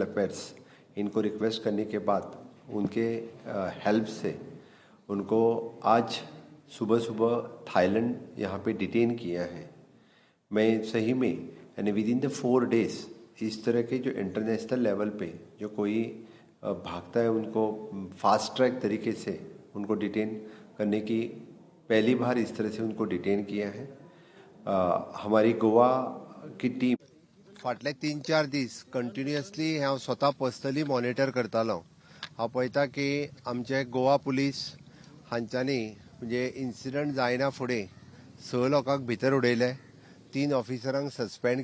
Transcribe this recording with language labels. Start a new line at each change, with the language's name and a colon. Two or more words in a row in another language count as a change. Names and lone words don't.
Hindi: अफेयर्स इनको रिक्वेस्ट करने के बाद उनके हेल्प से उनको आज सुबह थाईलैंड यहाँ पे डिटेन किया है मैं सही में यानी
English: within the 4 days
Hindi: इस तरह के जो
English: international level
Hindi: पे जो कोई भागता है उनको
English: fast track
Hindi: तरीके से उनको डिटेन करने की पहली बार इस तरह से उनको डिटेन किया है हमारी गोवा की टीम
Konkani: फाटले 3-4 दीस कंटिन्युअसली हांव स्वता
English: personally monitor
Konkani: करतालो हांव पळयता की आमचे गोवा पुलीस हांच्यांनी म्हणजे इन्सिडंट जायना फुडें 6 लोकांक भितर उडयले 3 ऑफिसरांक सस्पेंड